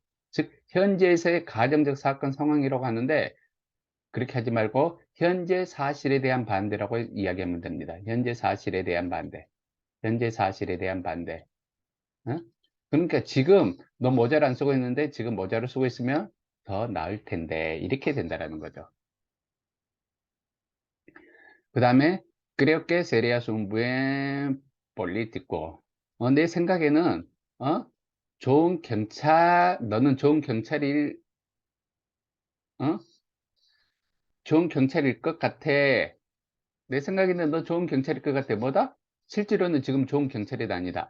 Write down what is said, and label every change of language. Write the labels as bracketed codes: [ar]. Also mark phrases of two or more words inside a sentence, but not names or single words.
[ko] 즉, 현재에서의 가정적 사건 상황이라고 하는데, 그렇게 하지 말고, 현재 사실에 대한 반대라고 이야기하면 됩니다. 현재 사실에 대한 반대. 현재 사실에 대한 반대. 어? 그러니까 지금 너 모자를 안 쓰고 있는데, 지금 모자를 쓰고 있으면 더 나을 텐데, 이렇게 된다라는 거죠. 그 다음에 [es] creo que serías un buen político. [ko] 내 생각에는 어? 너는 어? 좋은 경찰일 것 같아. 내 생각에는 너 좋은 경찰일 것 같아. 뭐다? 실제로는 지금 좋은 경찰이 아니다.